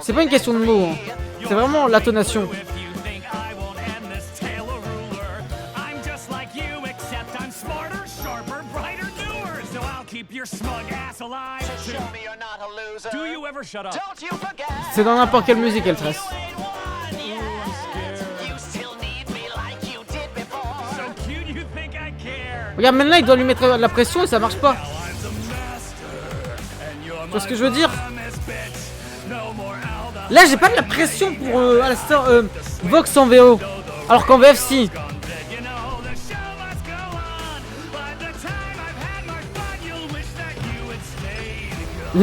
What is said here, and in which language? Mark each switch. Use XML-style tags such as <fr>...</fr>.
<fr>C'est pas une question de mots, hein. C'est vraiment l'intonation.</fr> <en>If you think I won't end this tale a ruler, I'm just like you, except I'm smarter, sharper, brighter, newer. So I'll keep your smug ass alive. Show me you're not a loser. Do you ever shut up? Don't you forget.</en> <fr>C'est dans n'importe quelle musique elle tresse.</fr> <en>You ain't won yet. You still need me like you did before. So cute, you think I care?</en> <fr>Regarde, maintenant il doit lui mettre de la pression et ça marche pas.</fr> <en>I'm the master, and you're</en> <fr>Tu vois ce</fr> <en>my</en> <fr>que je veux dire?</fr> <en>promise, bitch. No more Alda.</en> <fr>Là j'ai pas de la pression pour Alastor, Vox en VO. Alors qu'en VF si.</fr> <en>You know the show must go on. By the time I've had my fun, you'll wish that you had stayed.</en>